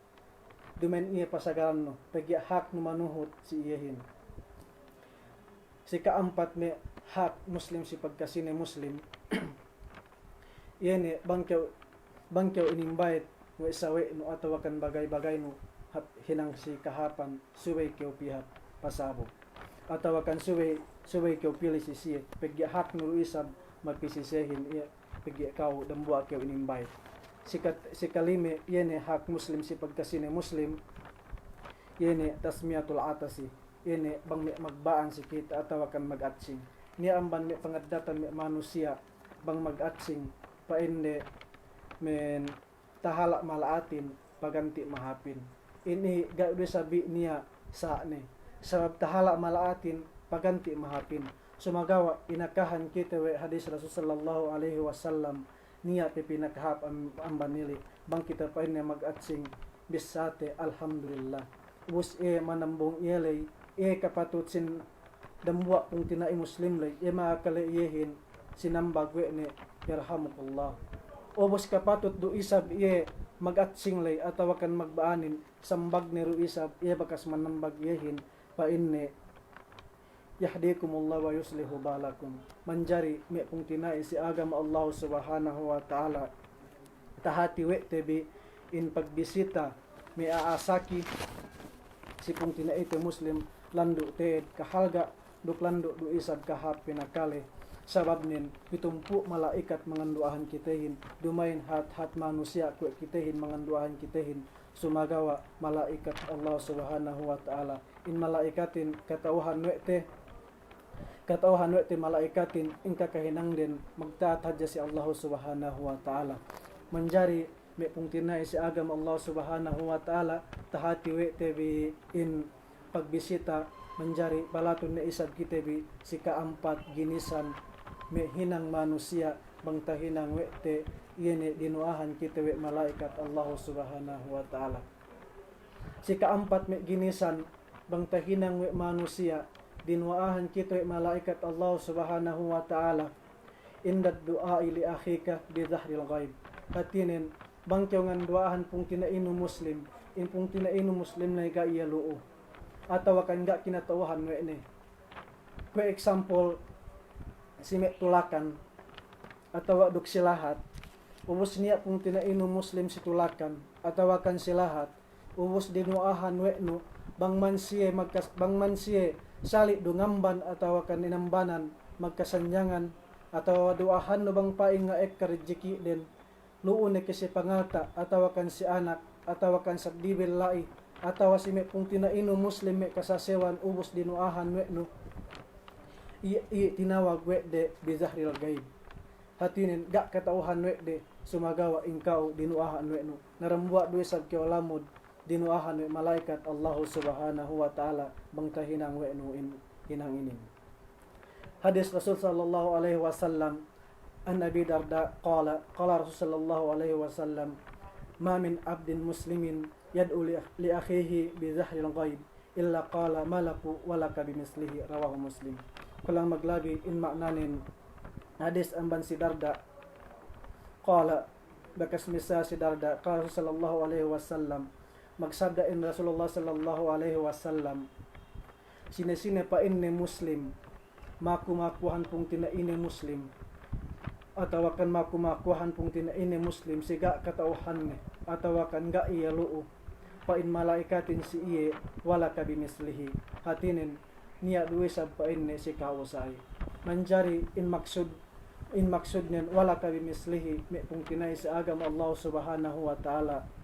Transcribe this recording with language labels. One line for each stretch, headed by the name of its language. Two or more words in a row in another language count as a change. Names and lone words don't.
Southern Sama: dumen iya pasagaran no pagya hak no manuhot si iyahin Si kaampat me hak muslim si pagkasine muslim. Yene bangkyaw inimbayad no isawe no atawakan bagay-bagay no hinang si kahapan suway kyaw pihat pasabog. Atawakan suway kyaw pili si siya. Pagya hak no isab magpisisehin iya pagya kaw dambua kyaw inimbayad. Si kalime yene hak muslim si pagkasine muslim. Yene
Arabic: تشميت العاطس.
Southern Sama: Yene bang magbaan si kita atawakan mag-atsing. Niya amban may pangadatan may manusia bang mag-atsing painde men tahala malaatin paganti mahapin. Ini gawde sabi niya sa ni sabab tahala malaatin paganti mahapin. Sumagawa inakahan kita we hadis Rasul
Arabic: صلى الله عليه وسلم
Southern Sama: niya te pinakahap ang banili bang kita painde mag-atsing bisate alhamdulillah. Ubus manambong yelay kapatutsin dambua kung tinai muslim lay makakalayehin sinambag we ni yarhamukullah. Ubus kapatut do isab mag-atsing lay atawakan magbaanin sambag ni ruisab bakas manambag yehin pa inni
Arabic: يهديكم الله ويصلح بالكم.
Southern Sama: Manjari me kung tinai si agam
Arabic: الله سبحانه وتعالى
Southern Sama: tahati we tebi in pagbisita me aasaki si kung tinai te muslim lando te kahalga duk lando do isab kahap pinakale sabab nin pitumpu malaikat manganduahan kitehin dumain hat manusia kwe kitehin manganduahan kitehin sumagawa malaikat
Arabic: الله سبحانه وتعالى
Southern Sama: in malaikatin katauhan wete malaikatin in kakahinang din magtatadya si
Arabic: الله سبحانه وتعالى.
Southern Sama: Manjari may pung tinay si agam
Arabic: الله سبحانه وتعالى
Southern Sama: tahati wete bi in pagbisita manjari balatun na isab kitebi si kaampat ginisan me hinang manusia bang tahinang wete yene dinuahan kitewe malaikat
Arabic: الله سبحانه وتعالى.
Southern Sama: Si kaampat me ginisan bang tahinang we manusia dinuahan kitewe malaikat
Arabic: الله سبحانه وتعالى عند دعاء لأخيك بظهر الغيب.
Southern Sama: Hatinin bangkyaw ngan duahan pung tinainu muslim in pung tinainu muslim na ka iyaluo atawa kan ga kinatawahan we ni.
English: For example
Southern Sama: si me tulakan atawa duk silahat ubos niya pung tinainu muslim si tulakan atawa kan silahat ubos dinuahan we no bang man siye sali dungamban atawa kan inambanan magkasanyangan atawa duahan no bang paing nga rejeki den luon ni kasi pangata atawa kan si anak atawa kan sabdibil lai atawa si me kung tinainu muslim me kasasewan ubos dinuahan we no tinawag we de
Arabic: بظهر الغيب.
Southern Sama: Hatinin ga katauhan we de sumagawa ingkao dinuahan we no narambua duwe sab kiwalamod dinuahan we malaikat
Arabic: الله سبحانه وتعالى
Southern Sama: bang kahinang we no in hinang inin.
Arabic: حديث رسول صلى الله عليه وسلم عن أبي الدرداء قال رسول صلى الله عليه وسلم ما من عبد مسلم يدعو لأخيه بظهر الغيب إلا قال الملك ولك بمثله رواه مسلم.
Southern Sama: Kulang maglabi in maknanin hadis amban si Darda qala bakas misa si Darda qala
Arabic: صلى الله عليه وسلم
Southern Sama: magsabda in Rasulullah
Arabic: صلى الله عليه وسلم
Southern Sama: sine pa inni muslim makumakuhan pung tinaini muslim atawakan makumakuhan pung tinaini muslim siga katauhan ni atawakan ga iyaluo pa in malaikatin si iye
Arabic: ولك بمثله.
Southern Sama: Hatinin niya duwe sab pa in si kawasay manjari in maksud niyan
Arabic: ولك بمثله
Southern Sama: me kung tinay sa agam
Arabic: الله سبحانه وتعالى.